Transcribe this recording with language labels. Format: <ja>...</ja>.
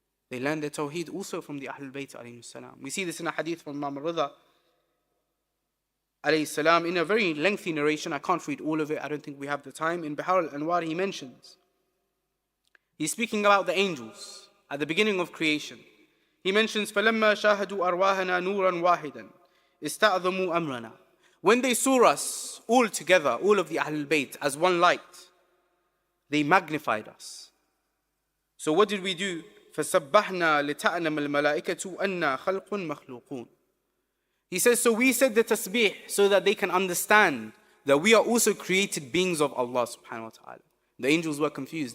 <en>They learn their Tawheed also from the Ahlulbayt alayhi salam. We see this in a hadith from Imam al-Ridha alayhi salam in a very lengthy narration. I can't read all of it, I don't think we have the time. In Bihar al-Anwar he mentions, he's speaking about the angels at the beginning of creation. He mentions,</en> <ar>فَلَمَّا شَاهَدُوا أَرْوَاهَنَا نُورًا وَاحِدًا اسْتَعْظَمُوا أَمْرَنَا.</ar> <en>When they saw us all together, all of the Ahlulbayt, as one light, they magnified us. So what did we do?</en> <ar>فَسَبَّحْنَا لِتَعْنَمَ الْمَلَائِكَةُ أَنَّا خَلْقٌ مَخْلُوقٌ.</ar> <en>He says, so we said the tasbih so that they can understand that we are also created beings of Allah subhanahu wa ta'ala. The angels were confused.</en>